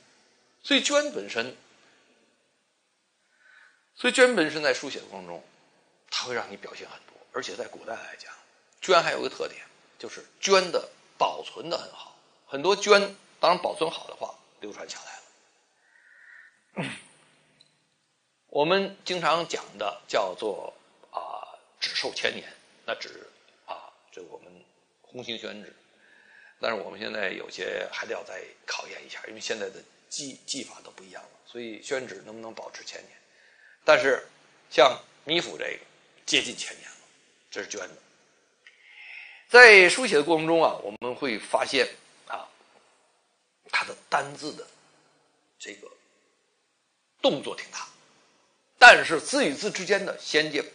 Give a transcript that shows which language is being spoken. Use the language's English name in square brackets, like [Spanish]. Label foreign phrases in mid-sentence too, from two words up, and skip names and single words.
[Chinese] 所以絹本身在書寫的過程中，它會讓你表現很多，而且在古代來講，絹還有一個特點，就是絹的保存的很好，很多絹當然保存好的話流傳下來了。我們經常講的叫做紙壽千年，那紙這我們紅星宣紙，但是我們現在有些還得要再考驗一下，因為現在的技法都不一樣了，所以宣紙能不能保持千年？但是像米芾這個接近千年了，這是絹的。在書寫的過程中我們會發現它的單字的這個動作挺大，但是字與字之間的銜接